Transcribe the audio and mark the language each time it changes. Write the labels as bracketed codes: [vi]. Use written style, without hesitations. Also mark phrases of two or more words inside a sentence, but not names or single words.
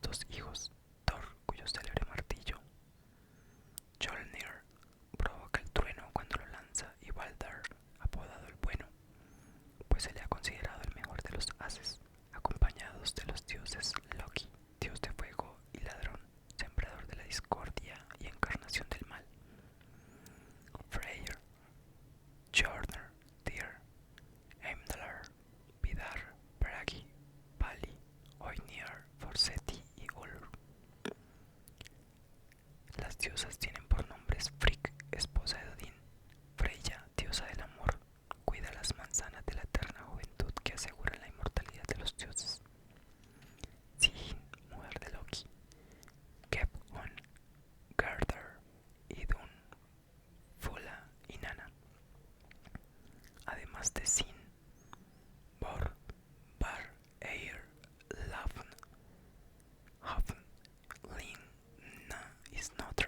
[es] dos hijos, Thor, cuyo célebre martillo Mjolnir provoca el trueno cuando lo lanza, y Baldr, apodado el Bueno, pues se le ha considerado el mejor de los ases, acompañados de los dioses Loki, dios de fuego y ladrón, sembrador de la discordia y encarnación del mal, Freyr, Jornr, Tyr, Heimdallr, Vidar, Bragi, Vali, Oinir, Forseti y Ullr. Las diosas tienen por nombres Frigg, esposa de Odín; Freya, diosa del amor, cuida las manzanas de la eterna juventud que aseguran la inmortalidad de los dioses; Sigyn, mujer de Loki; Gefjon, Gerdr, Idun, Fula y Nanna, además de Sin, Bor, Bar, Eir, Lafn, Hafn, Lin, Na y Snotra.